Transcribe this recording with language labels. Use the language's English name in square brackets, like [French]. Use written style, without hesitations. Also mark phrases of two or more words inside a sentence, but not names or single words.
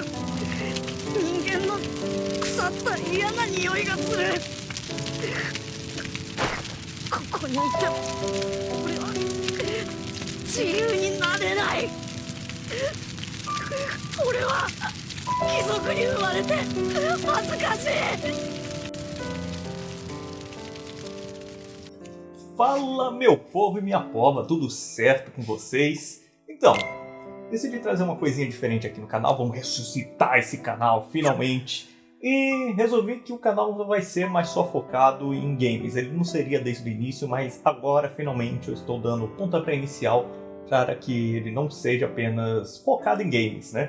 [Japanese] 人間の腐った嫌な匂いがする。ここにいて俺は自由になれない。俺は貴族に生まれて恥ずかしい。 [Portuguese] Fala, meu povo e minha pova, tudo certo com vocês? Então, decidi trazer uma coisinha diferente aqui no canal, vamos ressuscitar esse canal finalmente. E resolvi que o canal não vai ser mais só focado em games, ele não seria desde o início, mas agora finalmente eu estou dando o pontapé inicial para que ele não seja apenas focado em games, né?